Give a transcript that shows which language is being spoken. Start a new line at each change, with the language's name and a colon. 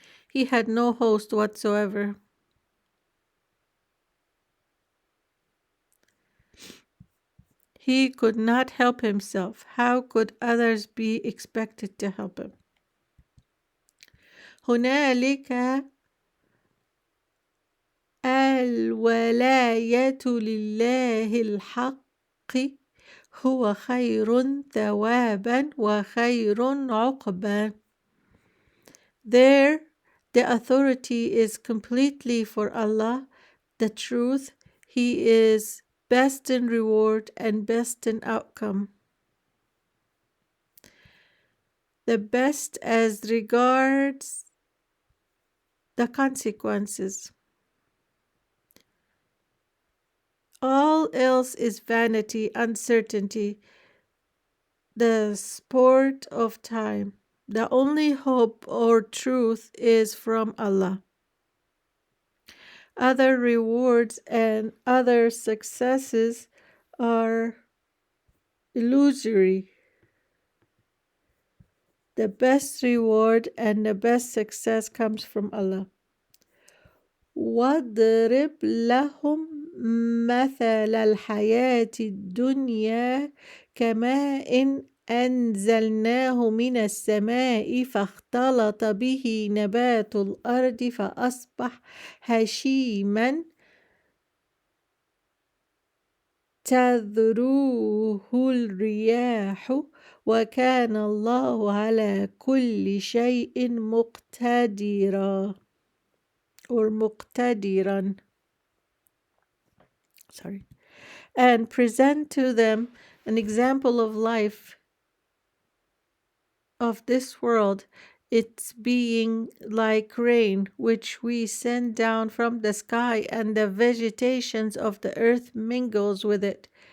English: He had no host whatsoever. He could not help himself. How could others be expected to help him?
Arabic: هنالك الولاية لله الحق هو خير ثوابا وخير عقبا.
English: There the authority is completely for Allah, the truth. He is best in reward and best in outcome. The best as regards the consequences. All else is vanity, uncertainty, the sport of time. The only hope or truth is from Allah. Other rewards and other successes are illusory. The best reward and the best success comes from Allah.
Arabic: وَاضْرِبْ لَهُمْ مَثَلَ الْحَيَاةِ الدُّنْيَا كَمَاءٍ أنزلناه من السماء فاختلط به نبات الأرض فأصبح هشيما تذروه الرياح وكان الله على كل شيء مقتدرا
English: or
Arabic: مقتدرا.
English: And present to them an example of life of this world, its being like rain which we send down from the sky, and the vegetations of the earth mingles with it.